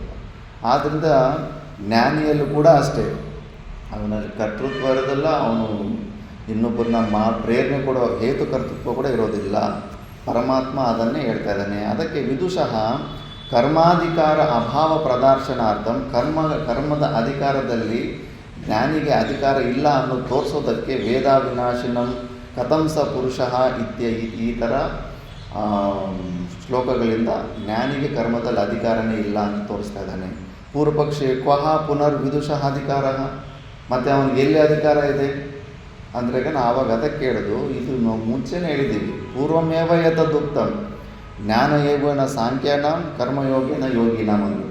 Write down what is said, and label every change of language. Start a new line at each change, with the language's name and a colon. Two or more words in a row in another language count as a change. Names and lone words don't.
Kannada: ಆದ್ದರಿಂದ ಜ್ಞಾನಿಯಲ್ಲೂ ಕೂಡ ಅಷ್ಟೇ, ಅವನಲ್ಲಿ ಕರ್ತೃತ್ವ ಇರೋದಿಲ್ಲ, ಅವನು ಇನ್ನೊಬ್ಬರನ್ನ ಪ್ರೇರಣೆ ಕೊಡೋ ಹೇತು ಕರ್ತೃತ್ವ ಕೂಡ ಇರೋದಿಲ್ಲ. ಪರಮಾತ್ಮ ಅದನ್ನೇ ಹೇಳ್ತಾ ಇದ್ದಾನೆ. ಅದಕ್ಕೆ
Sanskrit: ವಿದುಷಃ ಕರ್ಮಾಧಿಕಾರ ಅಭಾವ ಪ್ರದರ್ಶನಾರ್ಥಂ,
Kannada: ಕರ್ಮದ ಅಧಿಕಾರದಲ್ಲಿ ಜ್ಞಾನಿಗೆ ಅಧಿಕಾರ ಇಲ್ಲ ಅನ್ನೋದು ತೋರಿಸೋದಕ್ಕೆ
Sanskrit: ವೇದಾವಿನಾಶಿನಂ ಕಥಂ ಸ ಪುರುಷಃ
Kannada: ಈ ಥರ ಶ್ಲೋಕಗಳಿಂದ ಜ್ಞಾನಿಗೆ ಕರ್ಮದಲ್ಲಿ ಅಧಿಕಾರನೇ ಇಲ್ಲ ಅಂತ ತೋರಿಸ್ತಾ ಇದ್ದಾನೆ.
Sanskrit: ಪೂರ್ವಪಕ್ಷೆ ಕ್ವಹ ಪುನರ್ವಿದುಷಃ ಅಧಿಕಾರ,
Kannada: ಮತ್ತು ಅವನಿಗೆ ಎಲ್ಲಿ ಅಧಿಕಾರ ಇದೆ ಅಂದರೆ ಆವಾಗ ಅದಕ್ಕೆ ಕೇಳೋದು, ಇದು ನಾವು ಮುಂಚೆನೇ ಹೇಳಿದ್ದೀವಿ,
Sanskrit: ಪೂರ್ವಮೇವ ಯತದುಕ್ತಂ ಜ್ಞಾನಯೋಗೇನ ಸಾಂಖ್ಯಾನಾಂ ಕರ್ಮಯೋಗೇನ ಯೋಗಿನಾಂ
Kannada: ಅಂದ್ಬಿಟ್ಟು.